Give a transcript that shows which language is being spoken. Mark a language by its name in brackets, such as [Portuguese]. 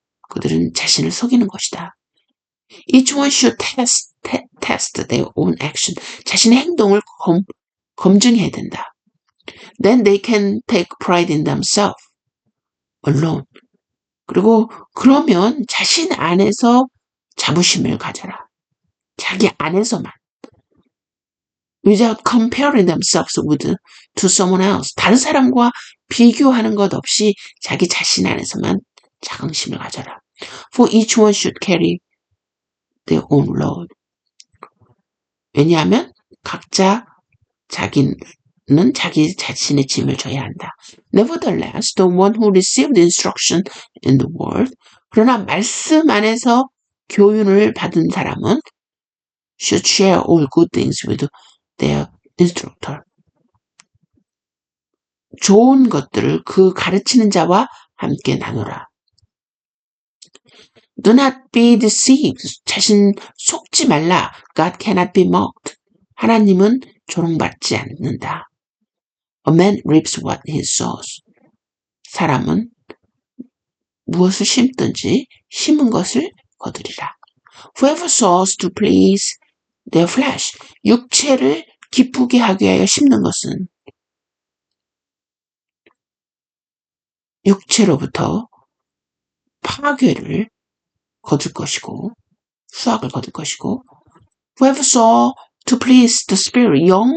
[Korean] 그들은 자신을 속이는 것이다. [English] Each one should test their own action. [Korean] 자신의 행동을 검증해야 된다. [English] Then they can take pride in themselves alone. [Korean] 그리고 그러면 자신 안에서 자부심을 가져라. 자기 안에서만. [English] Without comparing themselves to someone else. [Korean] 다른 사람과 비교하는 것 없이 자기 자신 안에서만 자긍심을 가져라. [English] For each one should carry their own load. [Korean] 왜냐하면 각자 자기는 자기 자신의 짐을 져야 한다. [English] Nevertheless, the one who received instruction in the word, [Korean] 그러나 말씀 안에서 교훈을 받은 사람은 [English] should share all good things with their instructor. [Korean] 좋은 것들을 그 가르치는 자와 함께 나누라. [English] Do not be deceived. [Korean] 자신 속지 말라. [English] God cannot be mocked. [Korean] 하나님은 조롱받지 않는다. [English] A man reaps what he sows. [Korean] 사람은 무엇을 심든지 심은 것을 거두리라. [English] Whoever sows to please their flesh. [Korean] 육체를 기쁘게 하기 위하여 심는 것은 육체로부터 파괴를 거둘 것이고 수확을 거둘 것이고 [English] Whoever sow to please the spirit.